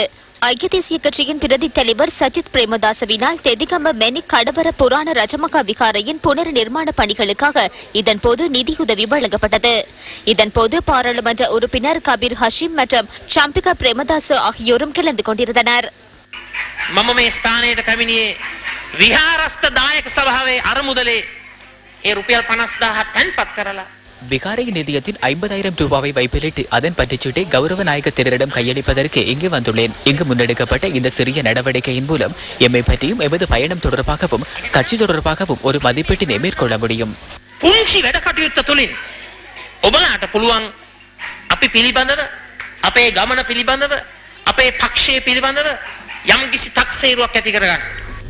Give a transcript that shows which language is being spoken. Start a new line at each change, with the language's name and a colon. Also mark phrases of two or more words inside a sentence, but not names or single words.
Tamil: ஐக்கிய தேசிய கட்சியின் பிரதி தலைவர் சஜித் பிரேமதாசவினால் தெதிகம மெனிக் கடவர புராண ரஜமகா விகாரையின் புனர் நிர்மாண பணிகளுக்காக இதன்போது நிதியுதவி வழங்கப்பட்டது. இதன்போது பாராளுமன்ற உறுப்பினர் கபீர் ஹஷீம் மற்றும் சம்பிகா பிரேமதாச ஆகியோரும் கலந்து கொண்டிருந்தனர்.
Sinhala: මම මේ ස්ථානයට පැමිණියේ විහාරස්ථ දායක සභාවේ අරමුදලේ ඒ රුපියල් 50,000 තැන්පත් කරලා
Tamil: விகாரை நிதியத்தின் 50,000 ரூபாவை வைப்பிலிட்டு அதன் பற்றுச்சீட்டை கௌரவ நாயக திரரிடம் கையளிப்பதற்கு இங்கு வந்துள்ளேன். இங்கு முன்னெடுக்கப்பட்ட இந்த சிறிய நடவடிக்கையின் மூலம் எம்மை பற்றியும் எமது பயணம் தொடர்பாகவும் கட்சி தொடர்பாகவும் ஒரு மதிப்பீட்டினை மேற்கொள்ள முடியும்.
Sinhala: පුංචි වැඩ කටයුත්ත තුලින් ඔබලාට පුළුවන් අපි පිළිබඳව අපේ ගමන පිළිබඳව අපේ පක්ෂයේ පිළිබඳව යම් කිසි තක්සේරුවක් ඇති කරගන්න.